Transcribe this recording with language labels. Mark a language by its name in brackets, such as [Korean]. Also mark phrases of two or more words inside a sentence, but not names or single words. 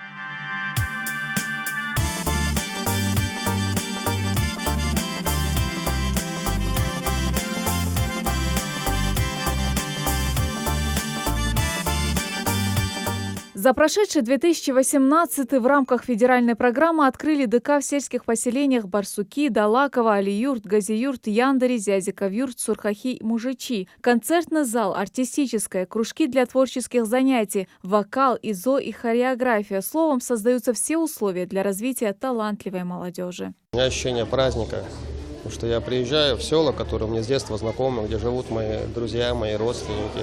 [Russian] За прошедший 2018 в рамках федеральной программы открыли ДК в сельских поселениях Барсуки, Далаково, Алиюрт, Газиюрт, Яндари, Зязиковюрт, Сурхахи, Мужичи. Концертный зал, артистическое, кружки для творческих занятий, вокал, изо и хореография. Словом, создаются все условия для развития талантливой молодежи. У меня ощущение праздника. Потому что я приезжаю в села, которые мне с детства знакомы, где живут мои друзья, мои родственники.